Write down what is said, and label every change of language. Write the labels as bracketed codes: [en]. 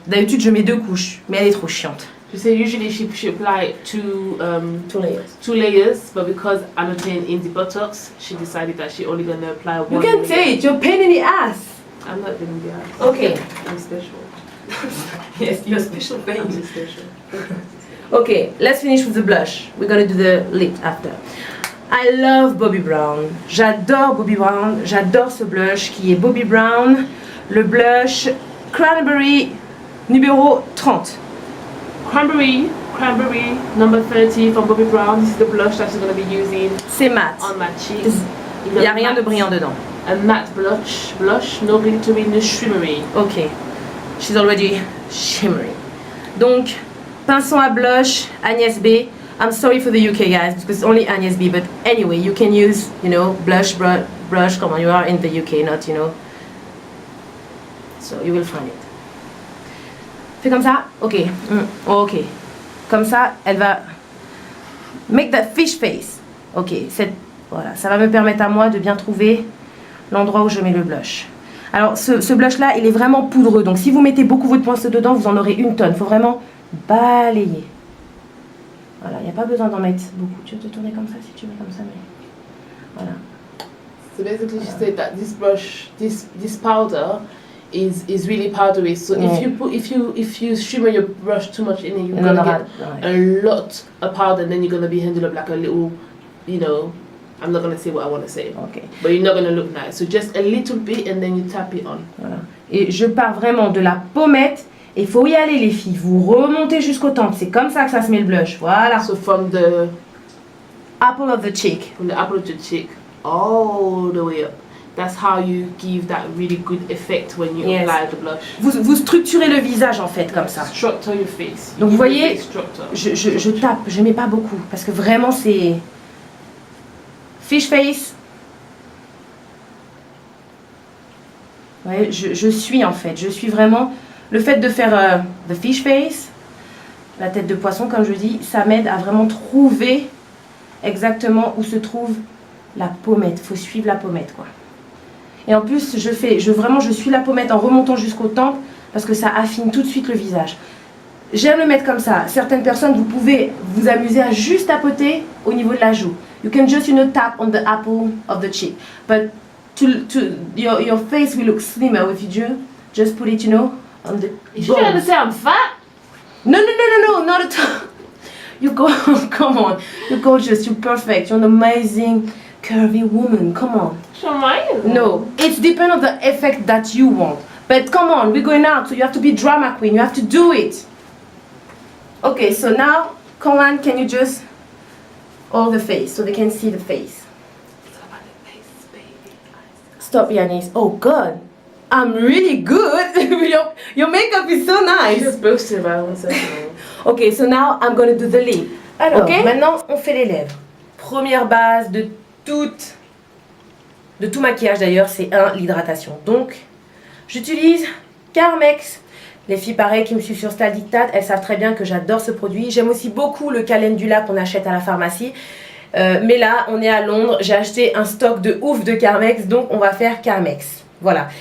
[fr] D'habitude je mets 2 couches, mais elle est trop chiante. [en] She said usually she apply two 2 layers. 2 layers, but because I'm attaining in the buttocks, she decided that she only gonna apply one. You can layer. say it. You're a pain in the ass. I'm not doing the eyes. Okay. I'm special. Yes, you're special I'm special. Okay, let's finish with the blush. We're gonna do the lip after. I love Bobbi Brown. [fr] J'adore Bobbi Brown. J'adore ce blush qui est Bobbi Brown. Le blush Cranberry numéro 30. [en] Cranberry number 30 from Bobbi Brown. This is the blush that she's gonna be using [fr] C'est mat. [en] on my cheeks. [fr] Il n'y a rien de brillant dedans. [en] A matte blush, no glittering, no shimmery. Ok. She's already shimmering. [fr] Donc, pinceau à blush, Agnès B. [en] I'm sorry for the UK guys because it's only Agnès B. But anyway, you can use, blush, brush. Come on, you are in the UK, not, So you will find it. [fr] Fais comme ça. Ok. Ok. Comme ça, elle va [en] make that fish face. [fr] Ok. Voilà. Ça va me permettre à moi de bien trouver l'endroit où je mets le blush. Alors, ce blush-là, il est vraiment poudreux. Donc, si vous mettez beaucoup votre pinceau dedans, vous en aurez une tonne. Il faut vraiment balayer. Voilà, il n'y a pas besoin d'en mettre beaucoup. Tu veux te tourner comme ça si tu veux comme ça, mais... Voilà. [en] So basically, she said that this brush, this powder, is really powdery. So if you shimmer your brush too much in it, you're gonna get a lot of powder, and then you're gonna be ended up like a little, I'm not gonna say what I want to say. Okay. But you're not gonna look nice. So just a little bit, and then you tap it on. [fr] Voilà. Et je pars vraiment de la pommette. Et il faut y aller les filles. Vous remontez jusqu'aux tempes. C'est comme ça que ça se met le blush. Voilà. [en] So from the apple of the cheek. From the apple of the cheek all the way up. That's how you give that really good effect when you apply the blush. [fr] Vous structurez le visage en fait comme ça. [en] Structure your face. [fr] Donc vous voyez, je tape, je mets pas beaucoup parce que vraiment c'est fish face. Ouais, je suis en fait, je suis vraiment. Le fait de faire the fish face, la tête de poisson comme je dis, ça m'aide à vraiment trouver exactement où se trouve la pommette. Faut suivre la pommette quoi. Et en plus, je suis la pommette en remontant jusqu'aux tempes parce que ça affine tout de suite le visage. J'aime le mettre comme ça. Certaines personnes, vous pouvez vous amuser à juste tapoter au niveau de la joue. [en] You can just, tap on the apple of the cheek. But your face will look slimmer if you just put it, on the You trying to say I'm fat? No, not at all. Come on. You're gorgeous, you're perfect, you're an amazing curvy woman, come on. No, it's depend on the effect that you want. But come on, we're going out, so you have to be drama queen, you have to do it. Okay, so now, Colin, can you just all the face, so they can see the face. Stop, Yanis. Oh God, I'm really good. your makeup is so nice. Just boasted about 1 second. Okay, so now I'm gonna do the lip. [fr] Alors, okay, maintenant on fait les lèvres. Première base de tout maquillage d'ailleurs, c'est l'hydratation. Donc, j'utilise Carmex. Les filles pareil qui me suivent sur Style Dictate, elles savent très bien que j'adore ce produit. J'aime aussi beaucoup le calendula qu'on achète à la pharmacie. Mais là, on est à Londres, j'ai acheté un stock de ouf de Carmex, donc on va faire Carmex. Voilà.